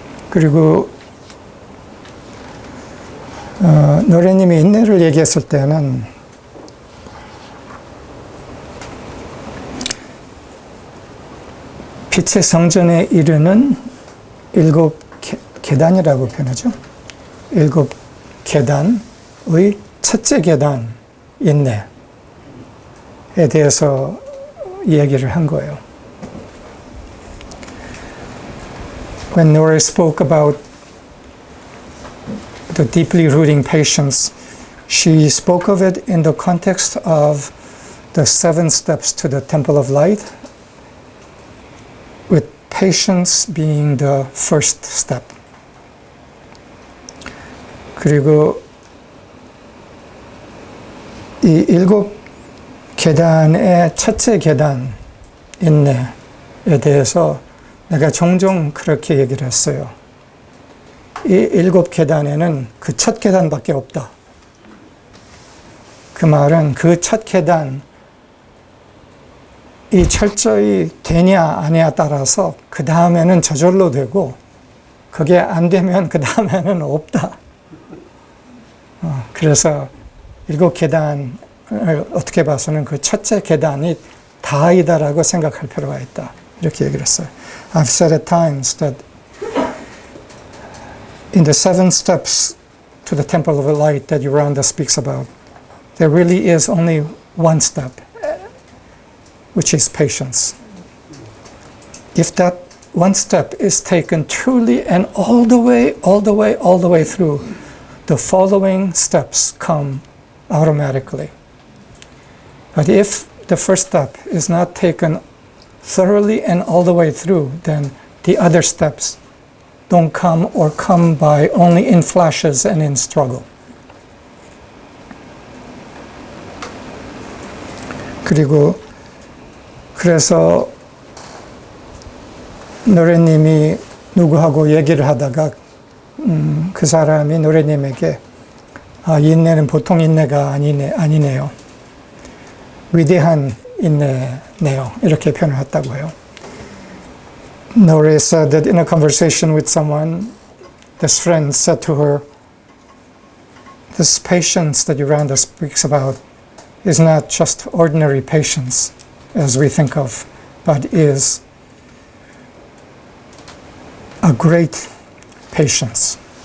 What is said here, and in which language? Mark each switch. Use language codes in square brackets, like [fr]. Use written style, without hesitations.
[ko] 그리고 노래님이 인내를 얘기했을 때는 빛의 성전에 이르는 7 계단이라고 표현하죠. 7 계단의 첫째 계단, 인내에 대해서 이야기를 한 거예요. [en] When Nora spoke about the deeply rooting patience, she spoke of it in the context of the 7 steps to the Temple of Light, with patience being the first step. [ko] 그리고 이 7 계단의 첫째 계단, 인내에 대해서 내가 종종 그렇게 얘기를 했어요. 이 7 계단에는 그 첫 계단밖에 없다. 그 말은 그 첫 계단, 이 철저히 되냐 아니냐 따라서 그 다음에는 저절로 되고 그게 안 되면 그 다음에는 없다. 그래서 7 계단을 어떻게 봐서는 그 첫째 계단이 다이다라고 생각할 필요가 있다. 이렇게 얘기를 했어요. [en] I've said at times that in the 7 steps to the temple of light that Yoranda speaks about, there really is only one step, which is patience. If that one step is taken truly and all the way through, the following steps come automatically. But if the first step is not taken thoroughly and all the way through, then the other steps don't come or come by only in flashes and in struggle. [ko] 그래서 노래님이 누구하고 얘기를 하다가 그 사람이 노래님에게 이 인내는 보통 인내가 아니네요. 위대한 인내네요. 이렇게 표현을 했다고 해요. [en] Nore said that in a conversation with someone, this friend said to her, this patience that Yoranda speaks about is not just ordinary patience as we think of, but is a great patience.